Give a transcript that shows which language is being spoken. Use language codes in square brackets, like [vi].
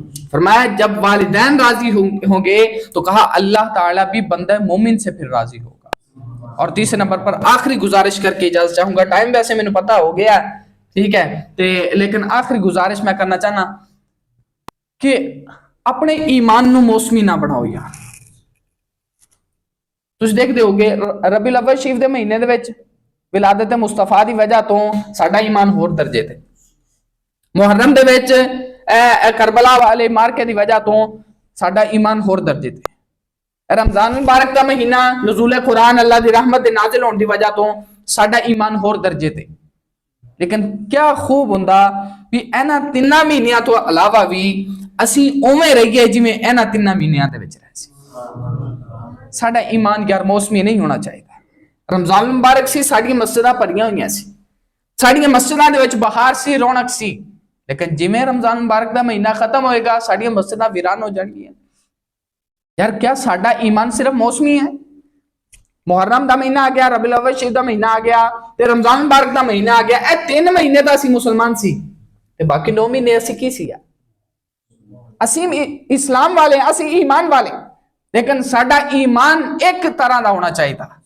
[ur] فرمایا جب والدین راضی ہوں گے تو کہا اللہ تعالیٰ بھی بندہ مومن سے پھر راضی ہوگا. اور تیسرے نمبر پر آخری گزارش کر کے اجازت چاہوں گا، ٹائم ویسے میں نے پتا ہو گیا ٹھیک ہے، لیکن آخری گزارش میں کرنا چاہنا کہ [pa] اپنے ایمان نو موسمی نہ بڑھاؤ یار. تُس دیکھتے ہو گے ربیع الاول شریف دے مہینے دے وچ ولادت مصطفیٰ دی وجہ تو ساڈا ایمان ہور درجے تے، محرم دے وچ کربلا والے مارکے دی وجہ تو ساڈا ایمان ہور درجے تے، رمضان مبارک دا مہینہ نزول قرآن اللہ دی رحمت دے نازل ہونے دی وجہ تو ساڈا ایمان ہور درجے تے. لیکن کیا خوب ہوندا بھی اینا تیناں مہینیاں تو علاوہ بھی اسی اوویں رہیے جویں اینا تیناں مہینیاں دے وچ رہ سی. ساڈا ایمان یار موسمی نہیں ہونا چاہیے. رمضان مبارک سی، ساڈی مسجداں بھریاں ہوئیاں سی، ساڈی مسجداں دے وچ بہار سی، رونق سی، لیکن جویں رمضان مبارک دا مہینہ ختم ہوئے گا ساڈی مسجداں ویران ہو جان گیاں. یار کیا ساڈا ایمان صرف موسمی ہے؟ محرم دا مہینہ آ گیا، ربیع الاول شریف دا مہینہ آ گیا تے رمضان مبارک دا مہینہ آ گیا، اے 3 مہینے دا اسی مسلمان سی تے باقی 9 مہینے اسی کی سی؟ اسی اسلام والے، اسی ایمان والے، لیکن ساڈا ایمان ایک طرح دا ہونا چاہیے تھا.